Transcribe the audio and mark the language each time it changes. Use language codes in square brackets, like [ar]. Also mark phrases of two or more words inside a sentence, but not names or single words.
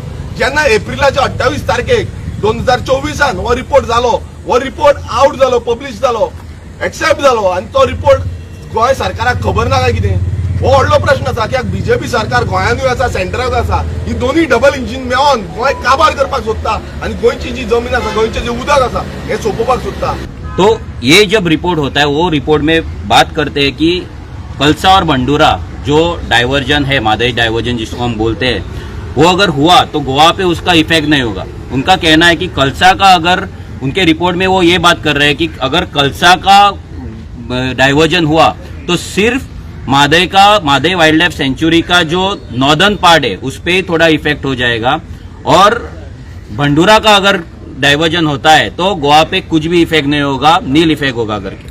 [kok] जेन्ना एप्रिलाच्या 28 तारखेक 2024 हो रिपोर्ट जालो, हो [en] report out [kok] जालो, पब्लीश जालो, एक्सेप्ट जालो, आणि तो रिपोर्ट गोंय सरकाराक खबर ना काय कितें? हो व्हडलो प्रश्न आसा. कित्याक BJP सरकार गोंयानूय आसा, सेंटराक आसा. ही दोन्ही [en] double engine [kok] मेळोन गोंय काबार करपाक सोदता आणि गोंयची जी जमीन आसा, गोंयचें जे उदक आसा हे सोंपोवपाक सोदता. [hi] तो ये जब रिपोर्ट होता है वो रिपोर्ट में बात करते हैं कि कलसा और बंडूरा जो डाइवर्जन है, मादई डाइवर्जन जिसको हम बोलते हैं, वो अगर हुआ तो गोवा पे उसका इफेक्ट नहीं होगा. उनका कहना है कि कलसा का अगर उनके रिपोर्ट में वो ये बात कर रहे हैं कि अगर कलसा का डाइवर्जन हुआ तो सिर्फ मादई [en] wildlife sanctuary [hi] का जो [en] northern part [hi] है उस पे ही थोड़ा इफेक्ट हो जाएगा, और भंडूरा का अगर डाइवर्जन होता है तो गोवा पे कुछ भी इफेक्ट नहीं होगा, [en] nil effect [hi] होगा करके.